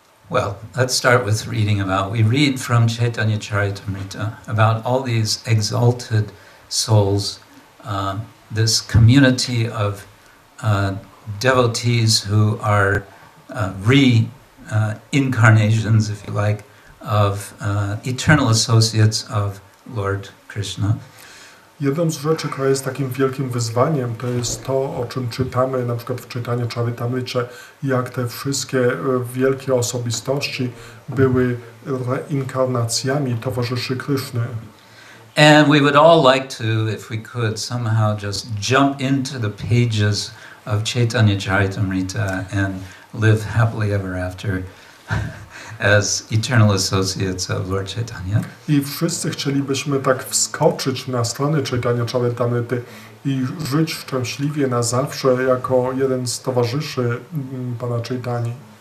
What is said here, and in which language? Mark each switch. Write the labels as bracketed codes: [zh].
[en] well, let's start with reading about, we read from Chaitanya Charitamrita about all these exalted souls, this community of devotees who are reincarnations, if you like, of eternal associates of Lord Krishna. [pl] Jedną z rzeczy, która jest takim wielkim wyzwaniem, to jest to, o czym czytamy na przykład w czytaniu Charitamrity, jak te wszystkie wielkie osobistości były reinkarnacjami towarzyszy Kryszny. [en] And we would all like to, if we could, somehow just jump into the pages of Chaitanya Charitamrita and live happily ever after as eternal associates of Lord Chaitanya. [pl] I wszyscy chcielibyśmy tak wskoczyć na stronę Chaitanya Charitamrity i żyć szczęśliwie na zawsze jako jeden z towarzyszy Pana Chaitani.